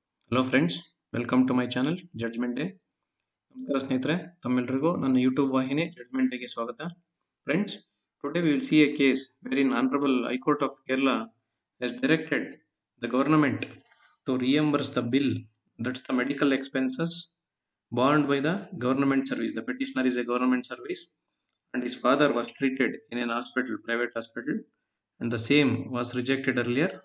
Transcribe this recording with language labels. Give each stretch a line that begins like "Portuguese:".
English: Hello friends, welcome to my channel Judgment Day.
Kannada: ನಮಸ್ಕಾರ ಸ್ನೇಹಿತರೆ, ತಮ್ಮೆಲ್ಲರಿಗೂ ನನ್ನ ಯೂಟ್ಯೂಬ್ ವಾಹಿನಿ ಜಡ್ಜ್ಮೆಂಟ್ ಡೇಗೆ ಸ್ವಾಗತ.
English: Friends, today we will see a case wherein Honorable High Court of Kerala has directed the government to reimburse the bill, that's the medical expenses borne by the government service. The petitioner is a government service and his father was treated in an hospital, private hospital, and the same was rejected earlier.